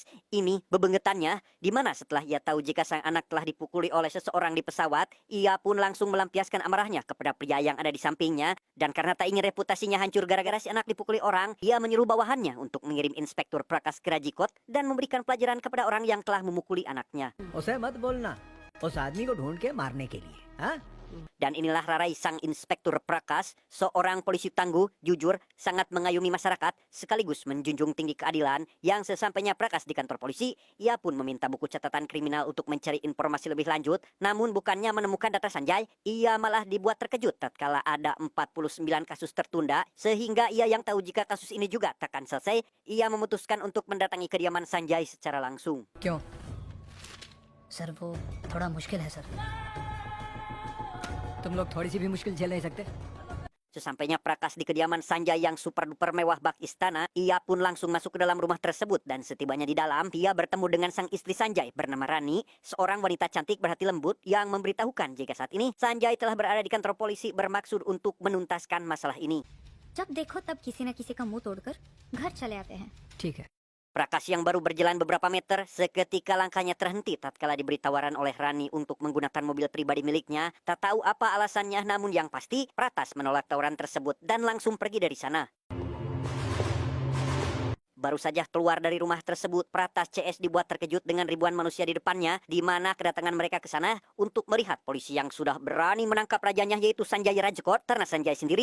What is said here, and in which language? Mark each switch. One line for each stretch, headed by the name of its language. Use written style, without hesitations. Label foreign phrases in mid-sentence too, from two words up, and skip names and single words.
Indonesian: Ini bebengetannya, di mana setelah ia tahu jika sang anak telah dipukuli oleh seseorang di pesawat, ia pun langsung melampiaskan amarahnya kepada pria yang ada di sampingnya. Dan karena tak ingin reputasinya hancur gara-gara si anak dipukuli orang, ia menyuruh bawahannya untuk mengirim Inspektur Prakas ke Rajikot dan memberikan pelajaran kepada orang yang telah memukuli anaknya.
Hindi: उसे मत बोलना उस आदमी को ढूंढ के मारने के लिए हाँ
Indonesian: Dan inilah rarai sang Inspektur Prakas, seorang polisi tangguh, jujur, sangat mengayomi masyarakat, sekaligus menjunjung tinggi keadilan. Yang sesampainya Prakas di kantor polisi, ia pun meminta buku catatan kriminal untuk mencari informasi lebih lanjut. Namun bukannya menemukan data Sanjay, ia malah dibuat terkejut tatkala ada 49 kasus tertunda, sehingga ia yang tahu jika kasus ini juga takkan selesai, ia memutuskan untuk mendatangi kediaman Sanjay secara langsung.
Hindi: क्यों सर वो थोड़ा मुश्किल है सर तुम लोग थोड़ी सी भी मुश्किल झेल नहीं सकते
Indonesian: Sesampainya Prakas di kediaman Sanjay yang
English: super duper
Indonesian: mewah bak istana, ia pun langsung masuk ke dalam rumah tersebut dan setibanya di dalam, ia bertemu dengan sang istri Sanjay bernama Rani, seorang wanita cantik berhati lembut yang memberitahukan jika saat ini Sanjay telah berada di kantor polisi bermaksud untuk menuntaskan masalah ini.
Hindi: जब देखो तब किसी न किसी का मुंह तोड़कर घर चले आते हैं। ठीक है
Indonesian: Prakas yang baru berjalan beberapa meter, seketika langkahnya terhenti tatkala diberi tawaran oleh Rani untuk menggunakan mobil pribadi miliknya. Tak tahu apa alasannya, namun yang pasti Prakas menolak tawaran tersebut dan langsung pergi dari sana. Baru saja keluar dari rumah tersebut, Pratas CS dibuat terkejut dengan ribuan manusia di depannya, di mana kedatangan mereka ke sana untuk melihat polisi yang sudah berani menangkap rajanya yaitu Sanjay Rajkot, karena Sanjay sendiri